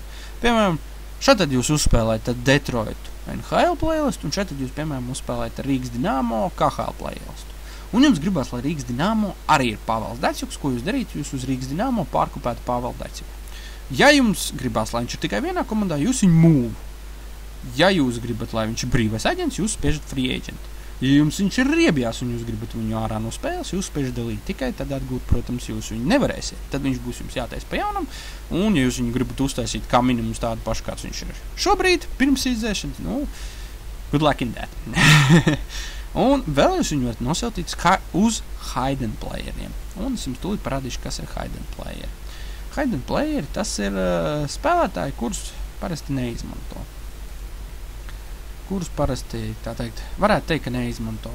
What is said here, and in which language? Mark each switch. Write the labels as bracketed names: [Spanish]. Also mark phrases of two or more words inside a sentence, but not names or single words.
[Latvian] Piemēram, šeit jūs uzspēlējat Detroit NHL playlist, un šeit jūs, piemēram, uzspēlējat Rīgas Dinamo KHL playlist. Un jums gribās, lai Rīgas Dinamo arī ir Pāvels Daķuks, ko jūs darītu, jūs uz Rīgas Dinamo pārkopētu Pāvelu Daķuku. Ja jums gribās, lai viņš ir tikai vienā komandā, jūs viņu move. Ja jūs gribat, lai viņš ir brīvais aģents, jūs spiežat [English] free agent. [Latvian] Ja jums viņš ir riebjās un jūs gribat viņu ārā no spēles, jūs spiežat delete. Tikai tad atgūt, protams, jūs viņu nevarēsiet. Tad viņš būs jums jātaisa pa jaunam, un ja jūs viņu gribat uztaisīt kā minimums tādu pašu, kāds viņš ir šobrīd, pirms izdzēšanas, [English] good luck in that. [Latvian] Un vēl jūs viņu varat nosauktīt uz [English] hidden playeriem. [Latvian] Un es jums tūlīt parādīšu, kas ir [English] hidden playeri. Hidden playeri, [Latvian] tas ir spēlētāji, kurus parasti neizmanto. Kurus parasti, tā teikt, varētu teikt, ka neizmanto.